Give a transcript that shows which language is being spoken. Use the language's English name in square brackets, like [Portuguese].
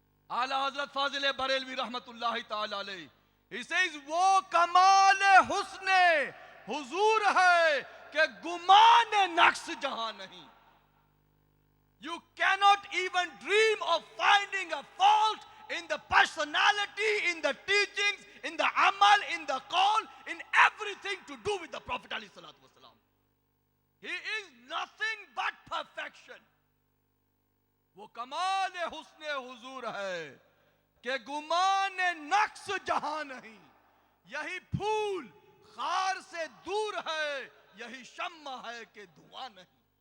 [Urdu] اعلی حضرت فاضل بریلوی رحمت اللہ تعالی علیہ, [English] he says [Urdu] وہ کمال حسن حضور ہے کہ گمان نقص جہاں نہیں. [English] You cannot even dream of finding a fault in the personality, in the teachings, in the amal, in the call, in everything to do with the Prophet alayhi salatu wasalam. He is nothing but perfection. [Urdu] وہ کمال حسن حضور ہے کہ گمان نقص جہاں نہیں. یہی پھول خار سے دور ہے, یہی شمع ہے کہ دھواں نہیں.